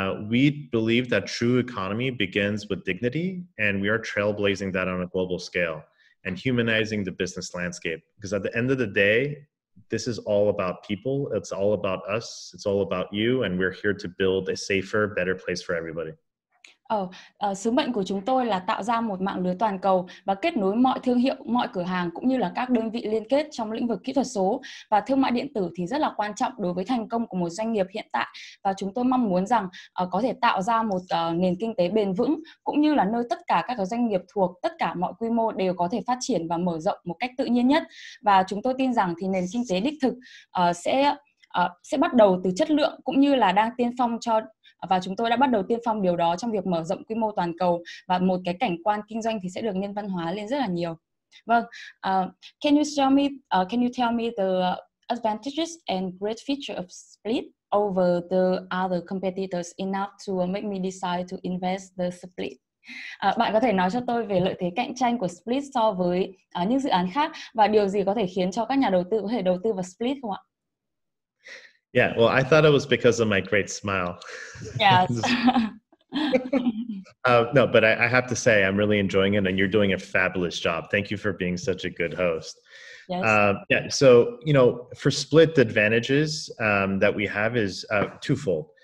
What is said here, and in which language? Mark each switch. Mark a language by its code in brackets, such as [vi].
[en] We believe that true economy begins with dignity, and we are trailblazing that on a global scale and humanizing the business landscape. Because at the end of the day, this is all about people. It's all about us. It's all about you. And we're here to build a safer, better place for everybody. [vi] Sứ mệnh của chúng tôi là tạo ra một mạng lưới toàn cầu và kết nối mọi thương hiệu, mọi cửa hàng cũng như là các đơn vị liên kết trong lĩnh vực kỹ thuật số. Và thương mại điện tử thì rất là quan trọng đối với thành công của một doanh nghiệp hiện tại. Và chúng tôi mong muốn rằng có thể tạo ra một nền kinh tế bền vững cũng như là nơi tất cả các doanh nghiệp thuộc tất cả mọi quy mô đều có thể phát triển và mở rộng một cách tự nhiên nhất. Và chúng tôi tin rằng thì nền kinh tế đích thực sẽ bắt đầu từ chất lượng cũng như là đang tiên phong và chúng tôi đã bắt đầu tiên phong điều đó trong việc mở rộng quy mô toàn cầu, và một cái cảnh quan kinh doanh thì sẽ được nhân văn hóa lên rất là nhiều. [en] Vâng, can you tell me the advantages and great feature of Splyt over the other competitors enough to make me decide to invest the Splyt? [vi] Bạn có thể nói cho tôi về lợi thế cạnh tranh của Splyt so với những dự án khác, và điều gì có thể khiến cho các nhà đầu tư có thể đầu tư vào Splyt không ạ? [en] Yeah, well, I thought it was because of my great smile. Yes. No, but I have to say, I'm really enjoying it, and you're doing a fabulous job. Thank you for being such a good host. Yes. So, for Splyt, the advantages that we have is twofold.